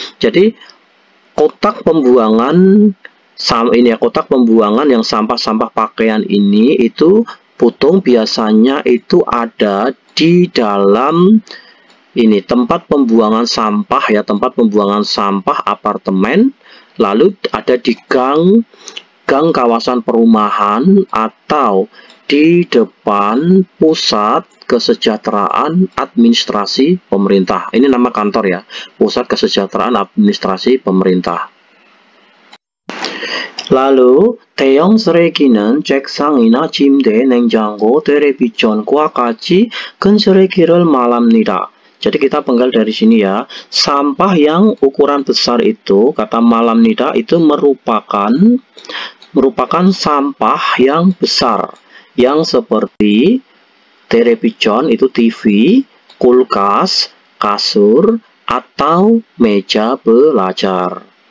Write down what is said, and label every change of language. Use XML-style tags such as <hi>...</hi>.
<id>Jadi kotak pembuangan ini ya, kotak pembuangan yang sampah-sampah pakaian ini itu 보통 biasanya itu ada di dalam ini tempat pembuangan sampah ya, tempat pembuangan sampah apartemen, lalu ada di gang kawasan perumahan atau di depan pusat kesejahteraan administrasi pemerintah. Ini nama kantor ya, pusat kesejahteraan administrasi pemerintah.</id> <ko>Lalu 대형 쓰레기는 책상이나 침대, 냉장고, 텔레비전과 같이 큰 쓰레기를 말합니다.</ko> <id>Jadi kita penggal dari sini ya, sampah yang ukuran besar itu, kata malam nida itu merupakan sampah yang besar, yang seperti television itu TV, kulkas, kasur, atau meja belajar.</id>